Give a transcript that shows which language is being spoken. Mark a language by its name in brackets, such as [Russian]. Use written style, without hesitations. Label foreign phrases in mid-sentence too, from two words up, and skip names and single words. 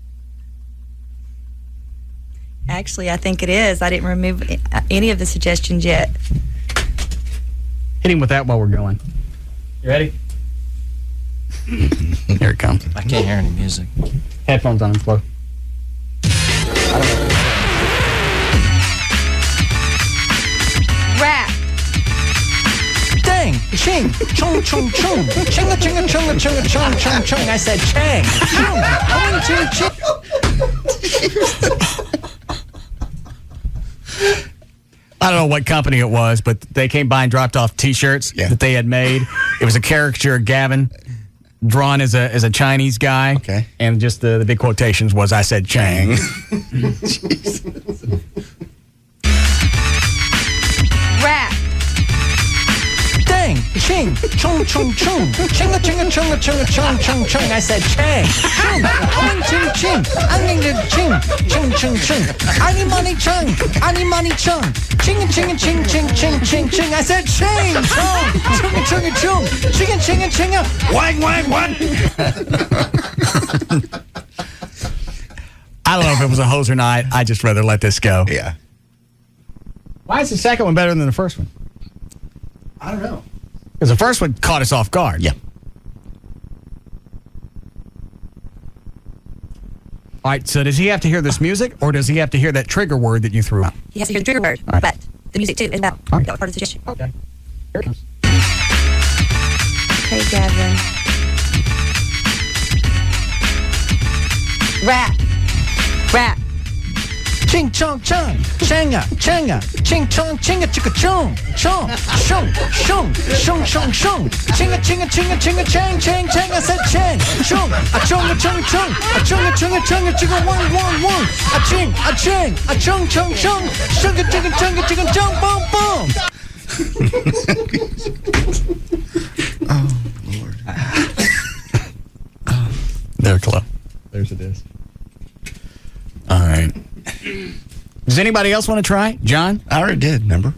[English] Actually, I think it is. I didn't remove any of the suggestions yet. Hit him with that while we're going. You ready? Here it comes. I can't hear any music. Headphones on, Flo. Rap. Dang! Ching! Chung chung chung! Chinga chinga chunga chunga chung chung chung! I said chang! Chung! 1, 2, ching! I don't know what company it was, but they came by and dropped off T-shirts that they had made. It was a caricature of Gavin drawn as a Chinese guy. Okay. And just the big quotations was, I said Chang. Rap. Dang! Ching! Chung chung chung! Chinga chinga chunga chunga chung chung chung! I said chang! Chung! 1, 2, ching! I'm going to ching! Chung chung chung! Ani money chung! Ani money chung! Chinga chinga ching ching ching ching ching! I said ching! Chung! Chunga chunga chung! Chinga chinga chinga! Wang wang wang! I don't know if it was a hose or not. I just rather let this go. Yeah. Why is the second one better than the first one? I don't know. Because the first one caught us off guard. Yeah. All right, so does he have to hear this music, or does he have to hear that trigger word that you threw out? He has to hear the trigger word, All right. but the music too is that. That was part of the suggestion. Okay. Here it comes. Hey, Gavin. Rap. Rap. ching chong chung, changa, changa, ching chong, chinga chicka chung, chung, shung, shung, shung, shung, shung, chinga, chinga, chinga, chinga, chang, chang, chang. I said chang, shung, a chung, a chung, a chung, a chung, a chung, a chung, a chicka, one, one, one, a ching, a chang, a chung, chung, chung, chunga, chicka, chunga, chicka, chung, boom, boom. Oh, Lord. There, Chloe. There's a disc. All right. Does anybody else want to try? John? I already did, remember?